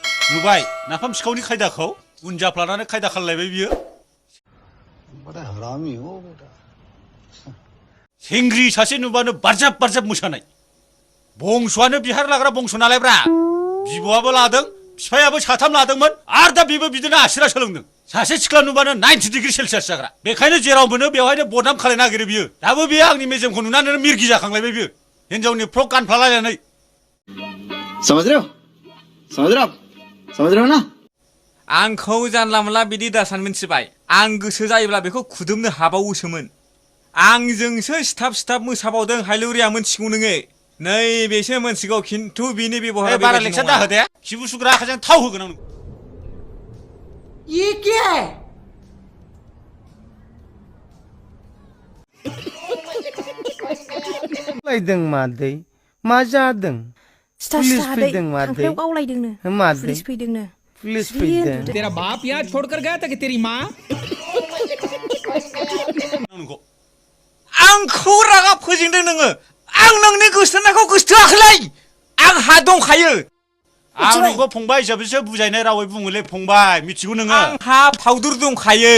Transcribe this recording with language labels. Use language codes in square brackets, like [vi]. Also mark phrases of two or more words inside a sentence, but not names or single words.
[brx] नुबाय नाफाम सिखावनि खायदाखौ उन जाफ्लानानै खायदा खालायबाय बियो [hi] बड़ा हरामी हो बेटा [brx] सेंग्रि सासे नुबानो बारजाब बारजाब मोसानाय बंस'आनो बिहार लाग्रा बंस' नालायब्रा बिब'आबो लादों बिफायाबो साथाम लादोंमोन आरो दा बेबो बिदिनो आसिरा सोलोंदों सासे सिख्ला नुबानो 90 डिग्री सेलसियास जाग्रा बेखायनो जेराव मोनो बेवहायनो बदनाम खालायनो नागिरो बियो दाबो बियो आंनि मेजेमखौ नुनानै मिरगि जाखांलायबाय बियो हिनजावनि फ्रक गानफ्लालायनानै [hi] समझ रहे हो समझ रहे हो ना [brx] आंखौ जानला मोनला बिदि दासान मिन्थिबाय आं गोसो जायोब्ला बेखौ खुदुमनो हाबावोसोमोन आंजोंसो सिथाब मोसाबावदों हायलुरिया मोनथिगौ नोङो नैबेसो मोनथिगौ खिन्थु बिनि बेबहारा बारा लेक्सार दा होदे खिबु सुग्रा आखाइजों थाव होगोन आं [hi] ये क्या है [brx] लायदों मादै मा जादों पुलिस फैदों मादै गावलायदोंनो मादै पुलिस फैदोंनो पुलिस फैदों [hi] तेरा बाप यहाँ छोड़कर गया था कि तेरी माँ [brx] आंखौ रागा फोजोंदों नोङो आं नोंनि गोसोथोनायखौ गोसोथोआखैलै आंहा दंखायो आं नोंखौ फंबाय हिसाबैसो बुजायनाय रावै बुङोलै फंबाय मिथिगौ नोङो आंहा फाउदुर दंखायो